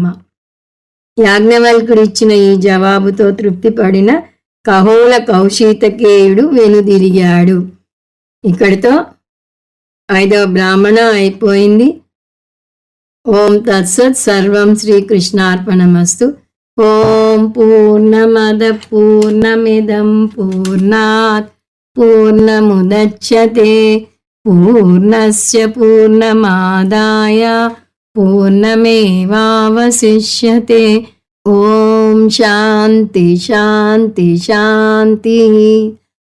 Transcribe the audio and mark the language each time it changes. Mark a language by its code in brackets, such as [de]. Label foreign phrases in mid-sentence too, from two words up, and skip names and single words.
[te] యాజ్ఞవల్కుడు ఇచ్చిన ఈ జవాబుతో తృప్తిపడిన కహోల కౌశీతకేయుడు వెనుదిరిగాడు. ఇక్కడితో 5వ బ్రాహ్మణ అయిపోయింది. [sa] ఓం తత్సత్. సర్వం శ్రీకృష్ణార్పణమస్తు. ఓం పూర్ణమద పూర్ణమిదం పూర్ణాత్ పూర్ణముదచ్యతే పూర్ణస్య పూర్ణమాదాయ పూర్ణమేవావశిష్యతే. ఓం శాంతి శాంతి శాంతి.